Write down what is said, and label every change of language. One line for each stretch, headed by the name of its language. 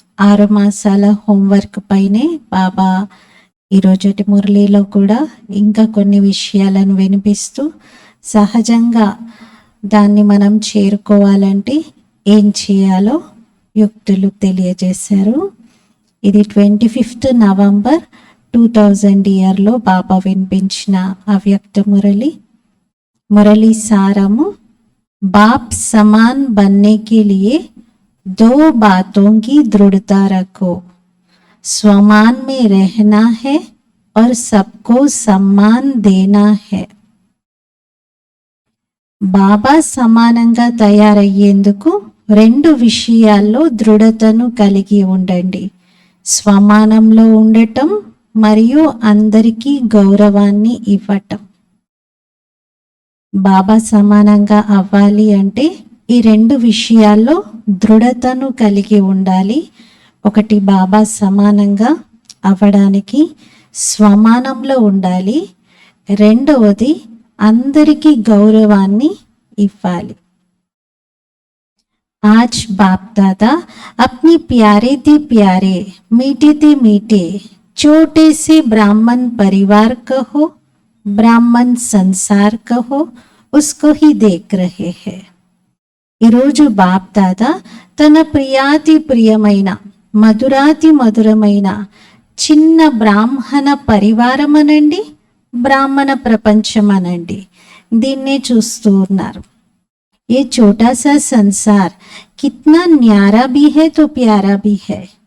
Telugu: 6 మాసాల హోంవర్క్ పైనే బాబా ఈ రోజటి మురళిలో కూడా ఇంకా కొన్ని విషయాలను వినిపిస్తూ సహజంగా దాన్ని మనం చేరుకోవాలంటే ఏం చేయాలో యుక్తులు తెలియజేశారు. ఇది 25 నవంబర్ 2000 ఇయర్లో బాబా వినిపించిన అవ్యక్త మురళి. మురళి సారము,
Hindi: बाप समान बनने के लिए 2 बातों की दृढ़ता रखो. स्वमान में रहना है और सबको सम्मान देना है.
Telugu: బాబా సమానంగా తయారయ్యేందుకు 2 విషయాల్లో దృఢతను కలిగి ఉండండి. స్వమానంలో ఉండటం మరియు అందరికీ గౌరవాన్ని ఇవ్వటం. బాబా సమానంగా అవ్వాలి అంటే ఈ 2 విషయాల్లో దృఢతను కలిగి ఉండాలి. ఒకటి, బాబా సమానంగా అవ్వడానికి స్వమానంలో ఉండాలి. రెండవది, అందరికీ గౌరవాన్ని ఇవ్వాలి.
Hindi: आज बाप दादा अपनी प्यारे थे प्यारे, मीठे थे मीठे, छोटे से ब्राह्मण परिवार कहो, బ్రాహ్మణ్ సంసార్ కహో, ఉస్కో హీ దేఖ్ రహే హై.
Telugu: ఈరోజు బాప్ దాదా తన ప్రియాతి ప్రియమైన, మధురాతి మధురమైన చిన్న బ్రాహ్మణ పరివారం అనండి, బ్రాహ్మణ ప్రపంచం అనండి, దీన్నే చూస్తూ ఉన్నారు.
Hindi: ఏ చోటా సా సంసార్ కిత్నా న్యారా భీ హై తో ప్యారా భీ హై.